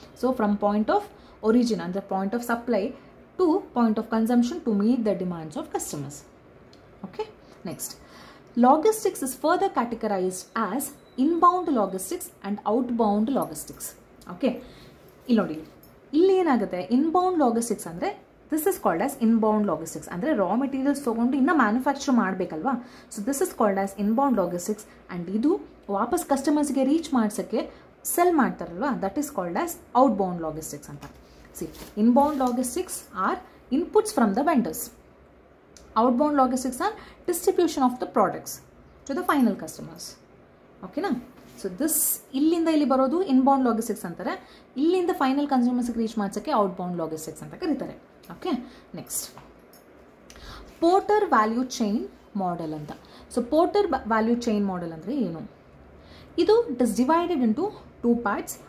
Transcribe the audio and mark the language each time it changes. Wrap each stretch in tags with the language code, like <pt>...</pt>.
<en>So from point of origin ಅಂದರೆ point of supply to point of consumption to meet the demands of customers. Okay, next, logistics is further categorized as inbound logistics and outbound logistics. Okay,</en> <kn>ಇಲ್ಲಿ ನೋಡಿ, ಇಲ್ಲಿ ಏನಾಗುತ್ತೆ,</kn> <en>Inbound logistics ಅಂದರೆ this is called as inbound logistics.</en> <kn>ಅಂದರೆ raw materials ತೊಗೊಂಡು ಇನ್ನೂ manufacture ಮಾಡಬೇಕಲ್ವಾ.</kn> <en>So this is called as inbound logistics.</en> <kn>And ಇದು ವಾಪಸ್ ಕಸ್ಟಮರ್ಸ್ಗೆ ರೀಚ್ ಮಾಡ್ಸೋಕ್ಕೆ cell ಮಾಡ್ತಾರಲ್ವಾ,</kn> <en>that is called as outbound logistics</en> <kn>ಅಂತ.</kn> <en>See, inbound logistics are inputs from the vendors. Outbound logistics are distribution of the products to the final customers. ಓಕೆನಾ?</en> <kn>So this ಇಲ್ಲಿಂದ ಇಲ್ಲಿ ಬರೋದು inbound ಲಾಗಿಸ್ಟಿಕ್ಸ್ ಅಂತಾರೆ. ಇಲ್ಲಿಂದ ಫೈನಲ್ ಕನ್ಸ್ಯೂಮರ್ಸ್ಗೆ ರೀಚ್ ಮಾಡ್ಸೋಕ್ಕೆ ಔಟ್ಬೌಂಡ್ ಲಾಗಿಸ್ಟಿಕ್ಸ್ ಅಂತ ಕರೀತಾರೆ.</kn> <en>Okay, next, Porter value chain model ಅಂತ. So Porter value chain model</en> <kn>ಅಂದರೆ ಏನು? ಇದು</kn> <en>It is divided into 2 parts.</en>